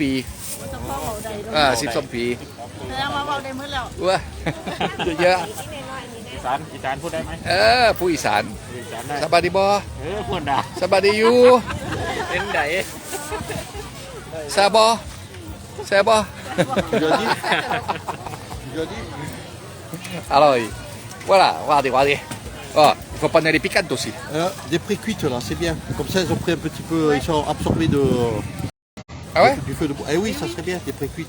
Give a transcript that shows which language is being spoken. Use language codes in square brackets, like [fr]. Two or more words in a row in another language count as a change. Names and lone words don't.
[tts] เฉพาะเว้าได้เด้อ [th] 12 ปี [tts] แล้วมาเว้าได้มื้อแล้ว [th] ว้าเยอะ อีสานพูดได้ไหม ผู้อีสาน อีสานได้ [tts] สบายดีบ่ [th] พูดได้ [tts] สบายดีอยู่ [th] เป็นไหน [tts] แซ่บบ่แซ่บบ่ [fr] jeudi jeudi alors voilà regardez oh il faut prendre les piquantes aussi des pré-cuites là, c'est bien. Comme ça, ils ont pris un petit peu, ils sont absorbés ah ouais du feu de bois. Eh oui, ça serait bien, des pré-cuites.